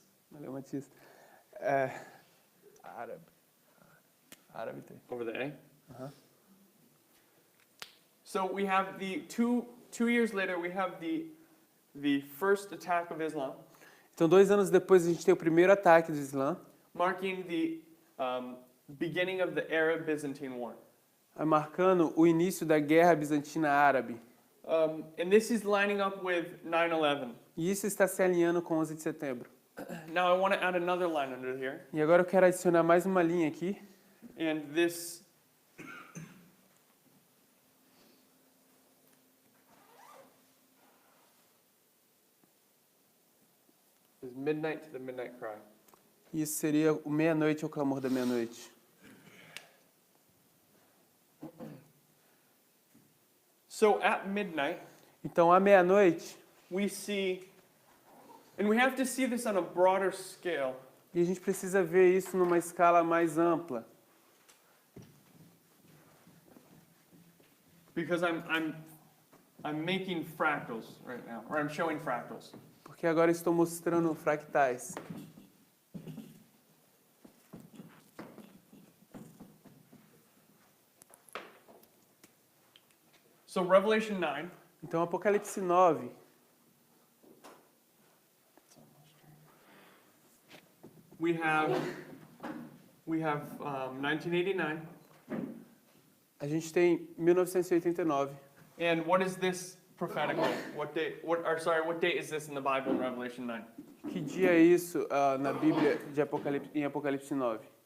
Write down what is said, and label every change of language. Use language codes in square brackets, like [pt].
[pt] Valeu, Matias. Árabe tem. [en] Over the A? Uh-huh. So we have the two years later, we have the first attack of Islam, [pt] Então, 2 anos depois, a gente tem o primeiro ataque do Islã, [en] marking the beginning of the Arab-Byzantine War. [pt] marcando o início da guerra bizantina árabe. [en] And this is lining up with 9/11. [pt] E isso está se alinhando com 11 de setembro. [en] Now I want to add another line under here, [pt] E agora eu quero adicionar mais uma linha aqui. [en] and this is midnight to the midnight cry. [pt] Isso seria o meia-noite, o clamor da meia-noite. [en] So at midnight, [pt] Então, à meia-noite, [en] we see, and we have to see this on a broader scale, [pt] e a gente precisa ver isso numa escala mais ampla. [en] because I'm making fractals right now, or I'm showing fractals. [pt] Porque agora eu estou mostrando fractais. [en] So Revelation 9, [pt] Então, Apocalipse 9, [en] we have 1989, [pt] a gente tem 1989. [en] and what is this prophetically? What date is this in the Bible in Revelation 9? [pt] Que dia é isso na Bíblia de em Apocalipse 9?